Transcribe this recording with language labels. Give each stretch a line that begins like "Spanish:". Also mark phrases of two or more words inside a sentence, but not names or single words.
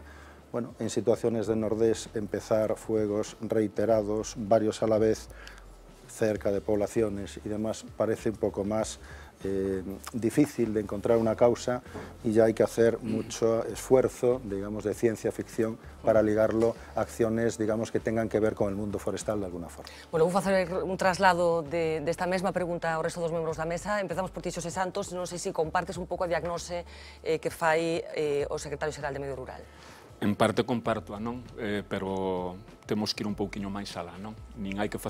Spanish: Bueno, en situaciones de nordés, empezar fuegos reiterados, varios a la vez, cerca de poblaciones y demás, parece un poco más difícil de encontrar una causa y ya hay que hacer mucho esfuerzo, digamos, de ciencia ficción para ligarlo a acciones, digamos, que tengan que ver con el mundo forestal de alguna forma.
Galician: Bueno, vou facer un traslado de esta mesma pregunta ao resto dos membros da mesa. Empezamos por ti, Xosé Santos. Non sei se compartes un pouco a diagnose que fai o secretario xeral de Medio Rural. En parte comparto-a, non? Pero temos que ir un pouquiño máis alá, non?